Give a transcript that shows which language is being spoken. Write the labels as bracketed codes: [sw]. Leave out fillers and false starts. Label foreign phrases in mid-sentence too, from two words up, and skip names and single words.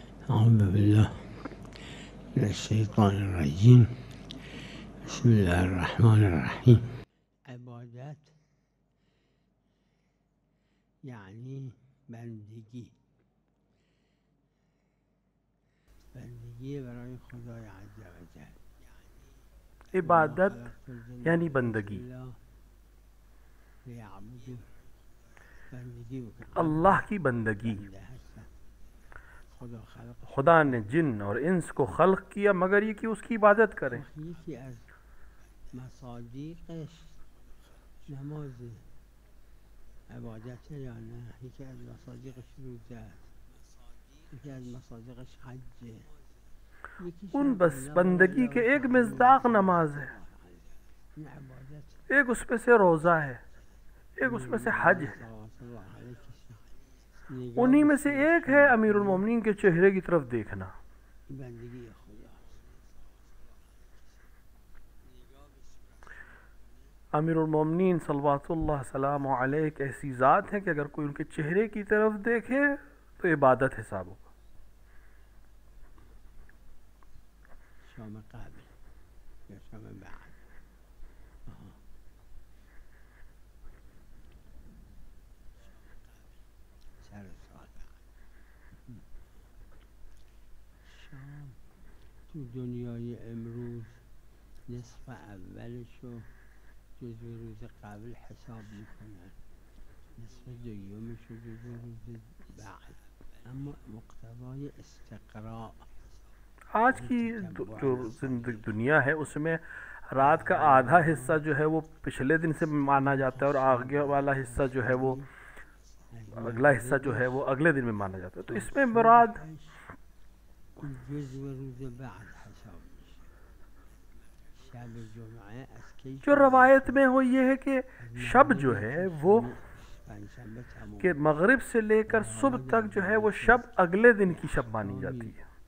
[ar] أعوذ بالله من الشيطان الرجيم. بسم الله الرحمن الرحیم. [fa] عبادت یعنی بندگی برای خدای عز و جل. عبادت یعنی بندگی. [ur] اللہ کی بندگی. خدا نے جن اور انس کو خلق کیا مگر یہ کہ اس کی عبادت کریں. [fa] یکی از مصادیقش نماز عبادت یا نه؟ یکی از مصادیقش روزه است، یکی از مصادیقش حجه. [ur] ان بس بندگی کے ایک مصداق نماز ہے، ایک اس میں سے روزہ ہے، ایک اس میں سے حج ہے. انہی میں سے ایک ہے امیر المومنین کے چہرے کی طرف دیکھنا. امیر المومنین [ar] صلوات اللہ سلام علیہ [ur] ایک ایسی ذات ہے کہ اگر کوئی ان کے چہرے کی طرف دیکھے تو عبادت حساب ہوگا. شام قبل یا شام بعد. [fa] شام تو دنیای امروز نصف اولشو جزو روز قبل حساب میکنن، نصف دومشو جزو روز بعد. اما مقتضای استقراء [ur] آج کی جو دنیا ہے اس میں رات کا آدھا حصہ جو ہے وہ پچھلے دن سے مانا جاتا ہے اور آگے والا حصہ جو ہے وہ اگلا حصہ جو ہے وہ اگلے دن میں مانا جاتا ہے. تو اس میں مراد جو روایت میں وہ یہ ہے کہ شب جو ہے وہ کہ مغرب سے لے کر صبح تک جو ہے وہ شب اگلے دن کی شب مانی جاتی ہے.